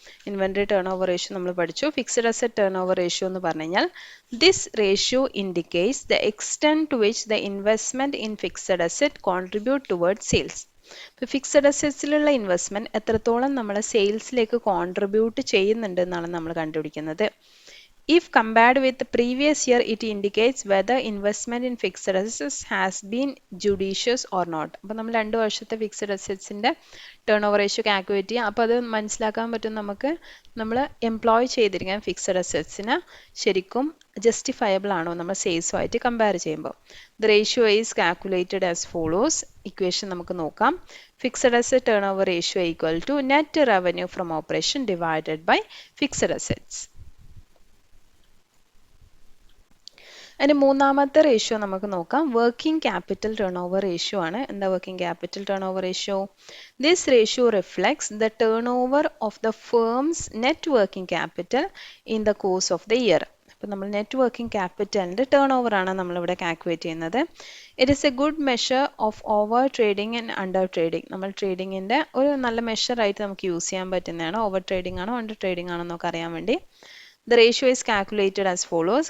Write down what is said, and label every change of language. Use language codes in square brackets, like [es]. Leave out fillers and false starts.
[ml] Inventory turn over ratio നമ്മൾ പഠിച്ചു. [en] fixed asset turn over ratio [ml] എന്ന് പറഞ്ഞു കഴിഞ്ഞാൽ [en] This ratio indicates the extent to which the investment in fixed asset contribute towards sales. [ml] ഇപ്പോൾ fixed അസറ്റ്സിലുള്ള investment എത്രത്തോളം നമ്മൾ സെയിൽസിലേക്ക് contribute ചെയ്യുന്നുണ്ട് എന്നാണ് നമ്മൾ കണ്ടുപിടിക്കുന്നത്. [en] If compared with the previous year, it indicates whether investment in fixed assets has been judicious or not. [ml] അപ്പോൾ നമ്മൾ 2 വർഷത്തെ fixed അസറ്റ്സിൻ്റെ turn over ratio calculate ചെയ്യാം. അപ്പോൾ അത് മനസ്സിലാക്കാൻ പറ്റും നമുക്ക്, നമ്മൾ എംപ്ലോയ് ചെയ്തിരിക്കാൻ ഫിക്സഡ് അസറ്റ്സിന് ശരിക്കും ജസ്റ്റിഫയബിൾ ആണോ നമ്മൾ സെയിൽസുമായിട്ട് കമ്പയർ ചെയ്യുമ്പോൾ. [en] The ratio is calculated as follows. [ml] Equation നമുക്ക് നോക്കാം. [en] Fixed asset turn over ratio equal to net revenue from operation divided by fixed assets. [ml] അതിന് മൂന്നാമത്തെ റേഷ്യോ നമുക്ക് നോക്കാം. Working capital turn over ratio ആണ്. എന്താ [en] Working capital turn over ratio? This ratio reflects the turn over of the firm's net working capital in the course of the year. [ml] അപ്പോൾ നമ്മൾ net working ക്യാപിറ്റലിൻ്റെ turn over ആണ് നമ്മളിവിടെ calculate ചെയ്യുന്നത്. [en] It is a good measure of over trading and under trading. [ml] നമ്മൾ ട്രേഡിങ്ങിൻ്റെ ഒരു നല്ല മെഷറായിട്ട് നമുക്ക് use ചെയ്യാൻ പറ്റുന്നതാണ്. ഓവർ ട്രേഡിംഗ് ആണോ അണ്ടർ ട്രേഡിംഗ് ആണോ എന്നൊക്കെ അറിയാൻ വേണ്ടി. [en] The ratio is calculated as follows.